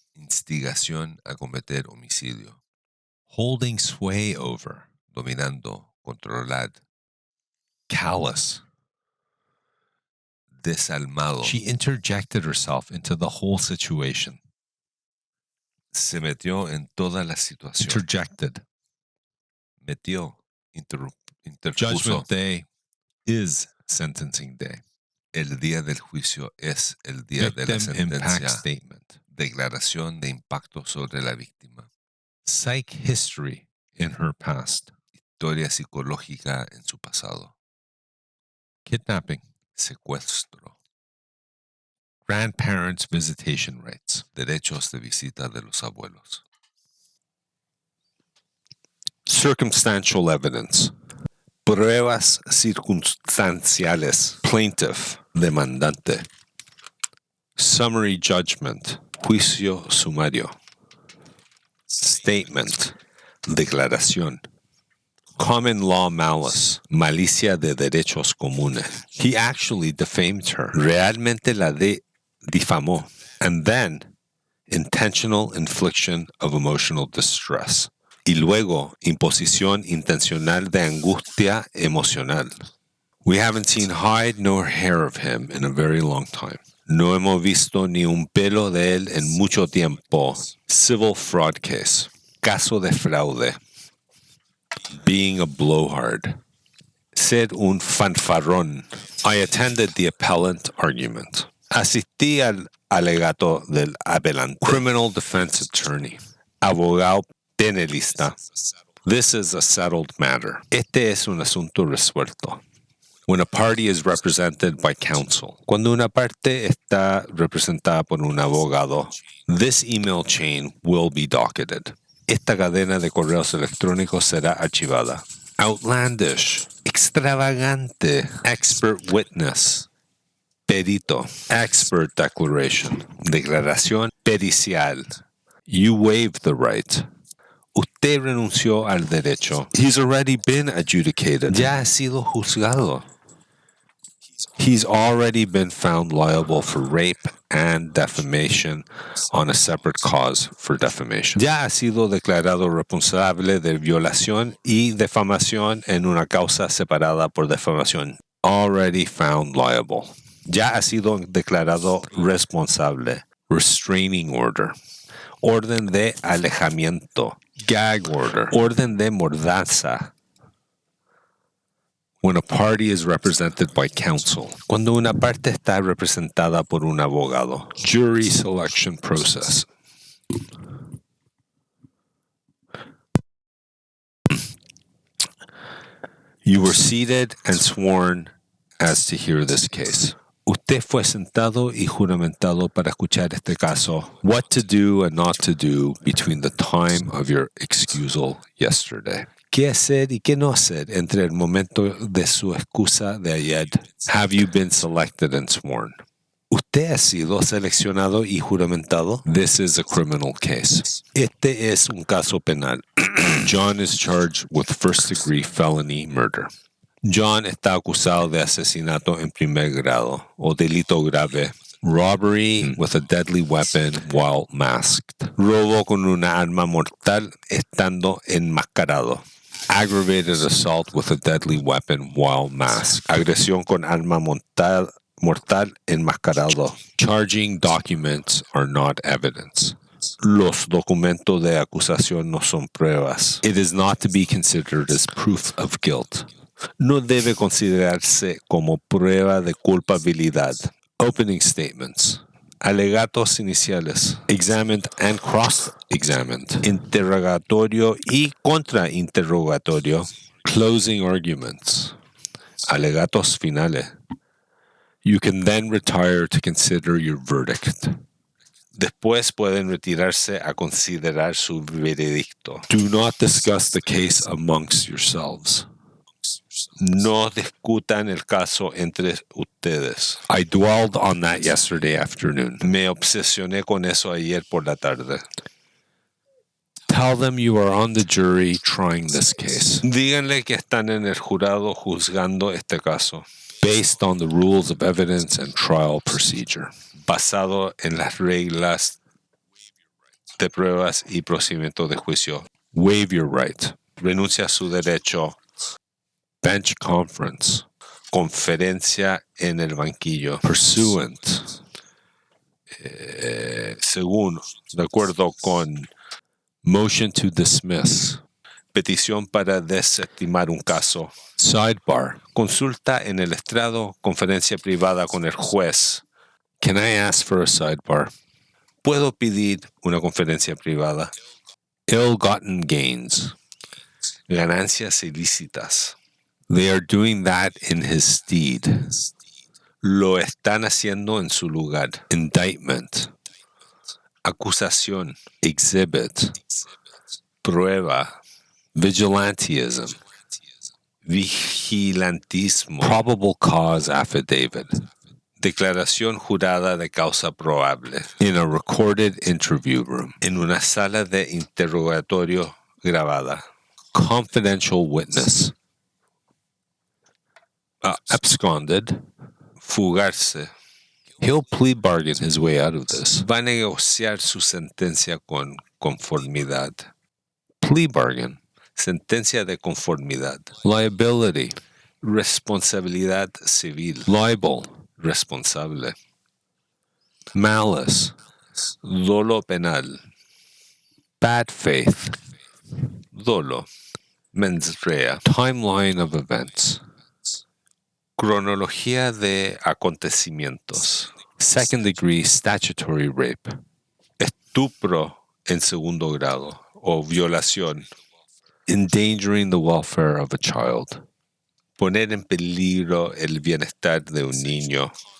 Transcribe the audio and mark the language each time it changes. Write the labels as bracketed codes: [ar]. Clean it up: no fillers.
[es] instigación a cometer homicidio, [en] holding sway over, [es] dominando, controlar, [en] callous. [es] desalmado, [en] She interjected herself into the whole situation. [es] se metió en toda la situación, [en] Interjected. [es] metió, interpuso, [en] Judgment day is sentencing day. [es] el día del juicio es el día de la [en] Victim impact [es] sentencia, [en] statement. [es] declaración de impacto sobre la víctima, [en] Psych history in her past. [es] historia psicológica en su pasado, [en] Kidnapping. [es] secuestro, [en] Grandparents' visitation rights. [es] derechos de visita de los abuelos, [en] Circumstantial evidence. [es] Pruebas circunstanciales. [en] Plaintiff. [es] Demandante. [en] Summary judgment. [es] Juicio sumario. Statement. Declaración. [en] Common law malice. [es] Malicia de derechos comunes. [en] He actually defamed her. [es] Realmente la difamó. [en] And then, intentional infliction of emotional distress. [es] Y luego, imposición intencional de angustia emocional. [en] We haven't seen hide nor hair of him in a very long time. [es] No hemos visto ni un pelo de él en mucho tiempo. [en] Civil fraud case. [es] Caso de fraude. [en] Being a blowhard. [es] Ser un fanfarrón. [en] I attended the appellant argument. [es] Asistí al alegato del apelante. [en] Criminal defense attorney. [es] Abogado penalista. [en] This is a settled matter. [es] Este es un asunto resuelto. [en] When a party is represented by counsel. [es] Cuando una parte está representada por un abogado, [en] this email chain will be docketed. [es] Esta cadena de correos electrónicos será archivada. [en] Outlandish. Extravagante. Expert witness. Perito. Expert declaration. [es] Declaración pericial. [en] You waived the right. [es] Usted renunció al derecho. [en] He's already been adjudicated. [es] Ya ha sido juzgado. [en] He's already been found liable for rape and defamation on a separate cause for defamation. [es] Ya ha sido declarado responsable de violación y defamación en una causa separada por defamación. [en] Already found liable. [es] Ya ha sido declarado responsable. [en] Restraining order. [es] Orden de alejamiento. [en] Gag order. [es] Orden de mordaza. [en] When a party is represented by counsel. [es] Cuando una parte está representada por un abogado. [en] Jury selection process. You were seated and sworn as to hear this case. [es] Usted fue sentado y juramentado para escuchar este caso. [en] What to do and not to do between the time of your excusal yesterday. [es] ¿Qué hacer y qué no hacer entre el momento de su excusa de ayer? [en] Have you been selected and sworn? [es] ¿Usted ha sido seleccionado y juramentado? [en] This is a criminal case. [es] Este es un caso penal. [en] John is charged with first-degree felony murder. [es] John está acusado de asesinato en primer grado o delito grave. [en] Robbery with a deadly weapon while masked. [es] Robo con una arma mortal estando enmascarado. [en] Aggravated assault with a deadly weapon while masked. [es] Agresión con arma mortal enmascarado. [en] Charging documents are not evidence. [es] Los documentos de acusación no son pruebas. [en] It is not to be considered as proof of guilt. [es] no debe considerarse como prueba de culpabilidad. [en] Opening statements. [es] Alegatos iniciales. [en] Examined and cross-examined. [es] Interrogatorio y contrainterrogatorio. [en] Closing arguments. [es] Alegatos finales. [en] You can then retire to consider your verdict. [es] Después pueden retirarse a considerar su veredicto. [en] Do not discuss the case amongst yourselves. [es] No discutan el caso entre ustedes. [en] I dwelled on that yesterday afternoon. [es] Me obsesioné con eso ayer por la tarde. [en] Tell them you are on the jury trying this case. [es] Díganle que están en el jurado juzgando este caso. [en] Based on the rules of evidence and trial procedure. [es] Basado en las reglas de pruebas y procedimiento de juicio. [en] Waive your right. [es] Renuncia a su derecho. [en] Bench conference. [es] Conferencia en el banquillo. Pursuant. Según, de acuerdo con. [en] Motion to dismiss. [es] Petición para desestimar un caso. Sidebar. Consulta en el estrado, conferencia privada con el juez. [en] Can I ask for a sidebar? [es] ¿Puedo pedir una conferencia privada? [en] Ill-gotten gains. [es] Ganancias ilícitas. [en] They are doing that in his stead. [es] Lo están haciendo en su lugar. [en] Indictment. Acusación. Exhibit. Prueba. Vigilantism. Vigilantismo. Probable cause affidavit. [es] Declaración jurada de causa probable. [en] In a recorded interview room. [es] En una sala de interrogatorio grabada. [en] Confidential witness. Absconded. Fugarse. He'll plea bargain his way out of this. [es] Va a negociar su sentencia con conformidad. [en] Plea bargain. [es] Sentencia de conformidad. [en] Liability. [es] Responsabilidad civil. [en] Libel. Responsable. Malice. [es] Dolo penal. [en] Bad faith. [es] Dolo. Mens rea. [en] Timeline of events. [es] Cronología de acontecimientos. [en] Second degree statutory rape. [es] Estupro en segundo grado o violación. [en] Endangering the welfare of a child. [es] Poner en peligro el bienestar de un niño.